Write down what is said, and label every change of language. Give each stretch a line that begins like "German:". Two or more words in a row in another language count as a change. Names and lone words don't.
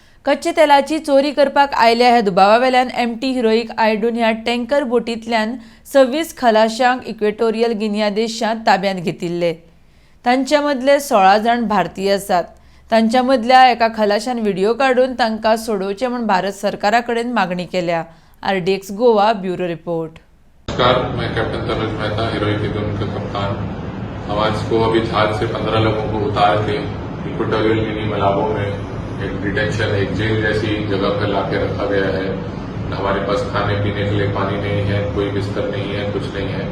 Konkani: कच्चे तेलाची चोरी करपाक आयल्या ह्या दुबावावेल्यान एमटी हिरोईक आयडून ह्या टँकर बोटींतल्यान 26 खलाशांक इक्वेटोरियल गिनिया देशांत ताब्यांत घेतिल्ले. तांच्या मदले 16 जाण भारतीय आसात. तांच्या मदल्या एका खलाशान व्हिडिओ काडून तांकां सोडोवचे म्हूण भारत सरकारा कडेन मागणी केल्या. RDX गोवा
English: bureau report.
Hindi: नमस्कार, मैं कैप्टन तनुज मेहता, हीरोइक ईडून का कप्तान. हम आज को अभी जहाज से 15 लोगों को उतार के इक्वेटोरियल गिनी मलाबो में एक डिटेंशन, एक जेल जैसी जगह पर लाके रखा गया है. हमारे पास खाने पीने के लिए पानी नहीं है, कोई बिस्तर नहीं है, कुछ नहीं है.